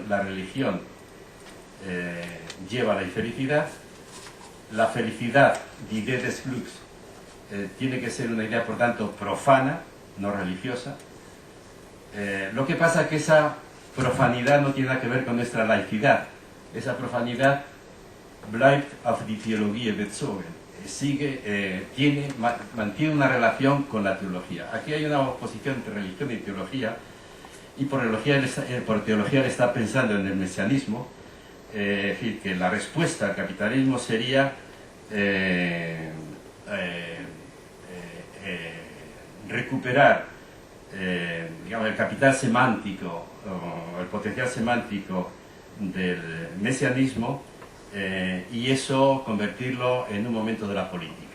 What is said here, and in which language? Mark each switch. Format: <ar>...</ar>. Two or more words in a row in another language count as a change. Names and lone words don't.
<es>La religión lleva a la infelicidad. La felicidad,</es> <de>die Idee des Glücks,</de> <es>tiene que ser una idea, por tanto, profana, no religiosa. Lo que pasa es que esa profanidad no tiene nada que ver con nuestra laicidad. Esa profanidad</es> <de>bleibt auf die Theologie bezogen.</de> <es>Mantiene una relación con la teología. Aquí hay una oposición entre religión y teología, y por teología él está pensando en el mesianismo. Es decir, que la respuesta al capitalismo sería recuperar digamos, el capital semántico o el potencial semántico del mesianismo y eso convertirlo en un momento de la política.</es>